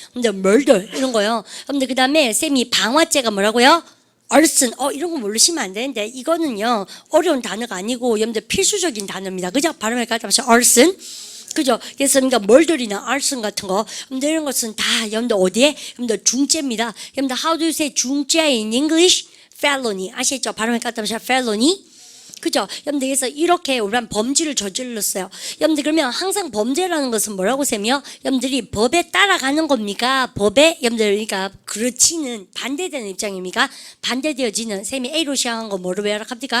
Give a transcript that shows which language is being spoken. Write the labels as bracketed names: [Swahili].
[Korean] 여러분들 murder 이런 거요. 여러분들 그 다음에 쌤이 방화죄가 뭐라고요? arson, 이런 거 모르시면 안 되는데 이거는요 어려운 단어가 아니고 여러분들 필수적인 단어입니다. 그죠? 발음을 갖다 보세요. arson. 그죠? 그래서 그러니까 멀더리나 arson 같은 거, 여러분들 이런 것은 다 여러분들 어디에? 여러분들 중죄입니다. 여러분들 [English] how do you say 중죄 in English? [Korean] felony 아시죠? 발음을 갖다 보세요. felony. 그죠? 여러분들 그래서 이렇게 우리는 범죄를 저질렀어요. 여러분들 그러면 항상 범죄라는 것은 뭐라고 쌤이요? 여러분들이 법에 따라가는 겁니까? 법에 여러분들 그러니까 그렇지는 반대되는 입장입니까? 반대되어지는 쌤이 A로 시작한 거 뭐로 외워합니까?